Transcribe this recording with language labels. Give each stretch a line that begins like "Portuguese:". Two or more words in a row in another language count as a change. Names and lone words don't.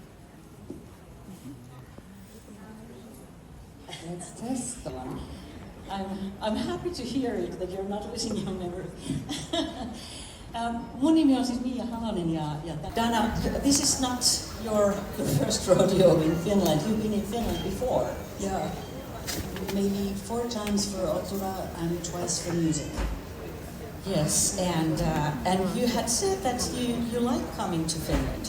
English: Let's test the one. I'm happy to hear it, that you're not losing your memory.
Finnish: Mun nimi on siis Mia Halonen ja Donna,
English: this is not your first rodeo in Finland. You've been in Finland before. Yeah, maybe 4 times for opera and twice for music. Yes, and you had said that you like coming to Finland.